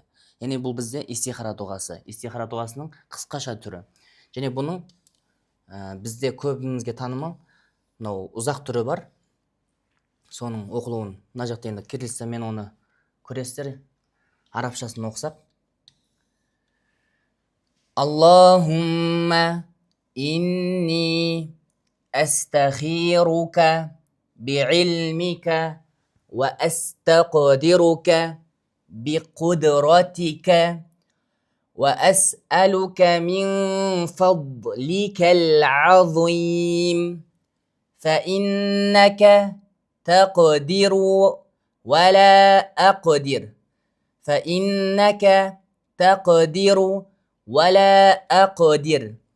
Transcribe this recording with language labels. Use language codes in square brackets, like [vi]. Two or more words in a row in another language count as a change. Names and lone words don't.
[kk] Яғни бұл бізде истихара дұғасы. Истихара дұғасының қысқаша түрі. Және бұның бізде көбімізге танымал мынау ұзақ түрі бар. Соның оқылуын мына жақта енді кириллицамен оны көресіздер. Арабшасын оқысақ. [ar] اللهم إني أستخيرك بعلمك وأستقدرك биқудратика وأسألك من فضلك العظيم فإنك تقدر ولا أقدر فإنك تقدر ولا أقدر